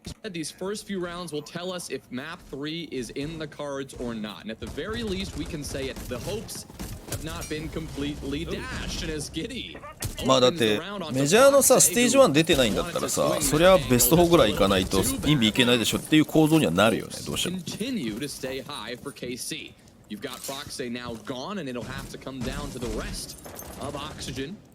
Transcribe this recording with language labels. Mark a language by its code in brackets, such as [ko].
[en] These first few rounds will tell us if map 3 is in the cards or not. And at the very least, we can say it. The hopes have not been completely dashed. And as giddy. [ja] まあだってメジャーのさステージ1出てないんだったらさ、そりゃベスト4ぐらいいかないとインビいけないでしょっていう構造にはなるよね、どうしても。 [en] Continue to stay high for KC. You've got Foxay now gone, and it'll have to come down to the rest of Oxygen.